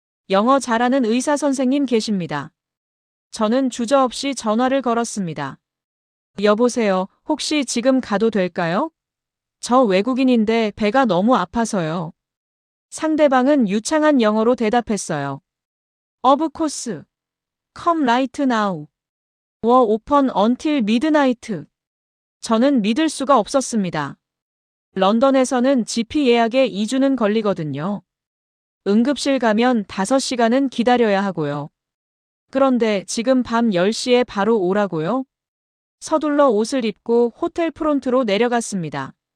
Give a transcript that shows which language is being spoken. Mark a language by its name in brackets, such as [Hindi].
[Korean] 영어 잘하는 의사 선생님 계십니다. 저는 주저없이 전화를 걸었습니다. 여보세요, 혹시 지금 가도 될까요? 저 외국인인데 배가 너무 아파서요. 상대방은 유창한 영어로 대답했어요. [English] Of course. Come right now. We're open until midnight. [Korean] 저는 믿을 수가 없었습니다. 런던에서는 GP 예약에 2주는 걸리거든요. 응급실 가면 5시간은 기다려야 하고요. 그런데 지금 밤 10시에 바로 오라고요? 서둘러 옷을 입고 호텔 프론트로 내려갔습니다.